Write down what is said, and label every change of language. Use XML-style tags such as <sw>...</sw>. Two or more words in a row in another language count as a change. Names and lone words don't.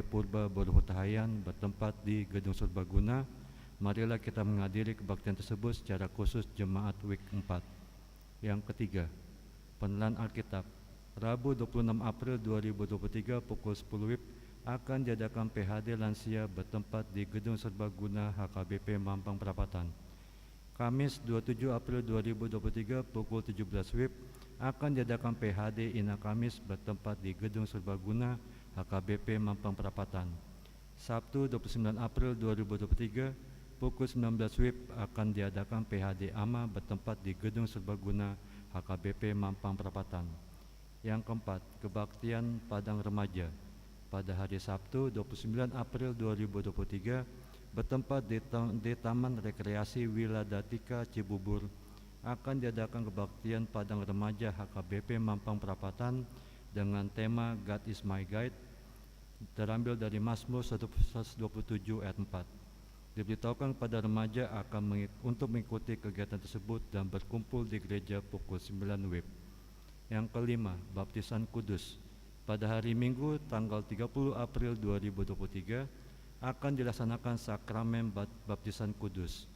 <id>Purba Boruhutahayan bertempat di Gedung Serbaguna. Marilah kita menghadiri kebaktian tersebut secara khusus Jemaat Week 4. Yang ketiga, Penelan Alkitab Rabu 26 April 2023 pukul 10 WIB akan diadakan PHD Lansia bertempat di Gedung Serbaguna HKBP Mampang Perapatan. Kamis 27 April 2023 pukul 17 WIB akan diadakan PHD Ina Kamis bertempat di Gedung Serbaguna HKBP Mampang Perapatan. Sabtu 29 April 2023 pukul 19 WIB akan diadakan PHD AMA bertempat di Gedung Serbaguna HKBP Mampang Perapatan. Yang keempat, kebaktian Padang Remaja pada hari Sabtu 29 April 2023 bertempat di Taman Rekreasi Wiladatika Cibubur akan diadakan kebaktian Padang Remaja HKBP Mampang Perapatan dengan tema</id> <en>God is my guide,</en> <id>terambil dari Mazmur 127 ayat 4. Diberitahukan pada remaja untuk mengikuti kegiatan tersebut dan berkumpul di gereja pukul 9 WIB. Yang kelima, Baptisan Kudus pada hari Minggu tanggal 30 April 2023 akan dilaksanakan sakramen baptisan kudus.</id>